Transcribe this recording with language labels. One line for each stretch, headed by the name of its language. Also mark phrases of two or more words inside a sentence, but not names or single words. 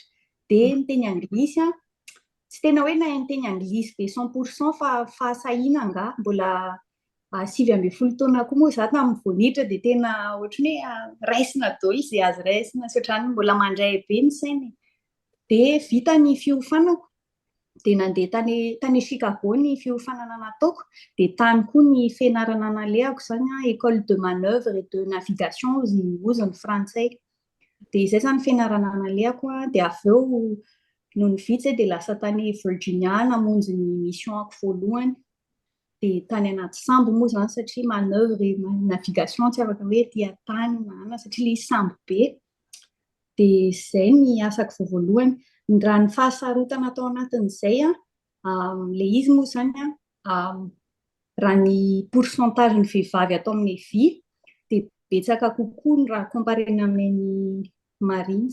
Malagasy: Dia ny teny anglisy tsy tena hoe na ny teny anglisy be 100% fa fahasahiana angah, mbola 9 taona koa moa izaho tamin'ny vao niditra dia tena ohatran'ny hoe raisina daholo izay azo raisina, sy ohatran'ny mbola mandray be ny saina. Dia vita ny fiofanako dia nandeha tany Chicago ny fiofanana nataoko, dia tany koa ny fianarana nalehako izany
French: École de manœuvre et de navigation
Malagasy: hozy ny frantsay. Dia izay izany fianarana nalehako dia avy eo noho ny vitsy dia lasa tany Virginia namonjy ny missionako voalohany. Dia tany anaty sambo moa izany satria
French: manœuvre et navigation
Malagasy: tsy afaka hoe ety tany satria ilay sambo be. Dia izay ny asako voalohany. Raha ny fahasarotana atao anatin'izay ilay izy moa izany raha ny pourcentage ny vehivavy atao amin'ny vy dia betsaka kokoa raha comparena amin'ny marines.